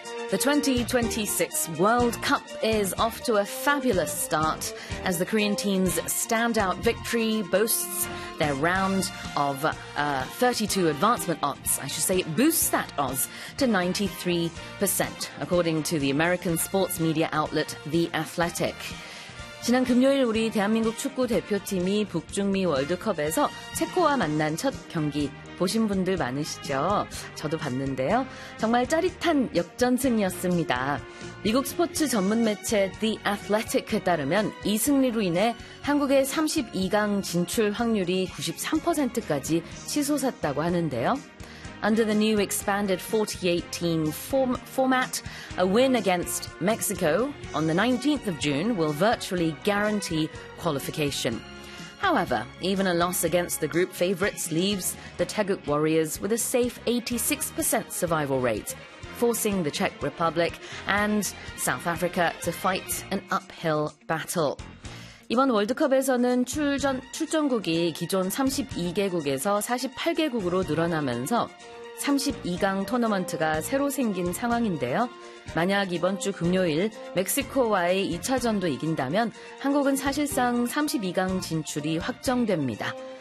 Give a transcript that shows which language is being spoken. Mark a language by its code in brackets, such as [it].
[en] The 2026 World Cup is off to a fabulous start as the Korean team's standout victory boasts their round of 32 advancement odds. I should say it boosts that odds to 93%, according to the American sports media outlet The Athletic. [ko] 지난 금요일 우리 대한민국 축구 대표팀이 북중미 월드컵에서 체코와 만난 첫 경기 보신 분들 많으시죠? 저도 봤는데요. 정말 짜릿한 역전승이었습니다. 미국 스포츠 전문 매체 The Athletic에 따르면 이 승리로 인해 한국의 32강 진출 확률이 93%까지 치솟았다고 하는데요. [en] Under the new expanded 48-team format, a win against Mexico on the 19th of June will virtually guarantee qualification. However, even a loss against the group favourites leaves the Taeguk Warriors with a safe 86% survival rate, forcing the Czech Republic and South Africa to fight an uphill battle. [ko] 이번 월드컵에서는 출전국이 기존 32개국에서 48개국으로 늘어나면서 32강 토너먼트가 새로 생긴 상황인데요. 만약 이번 주 금요일 멕시코와의 2차전도 이긴다면 한국은 사실상 32강 진출이 확정됩니다.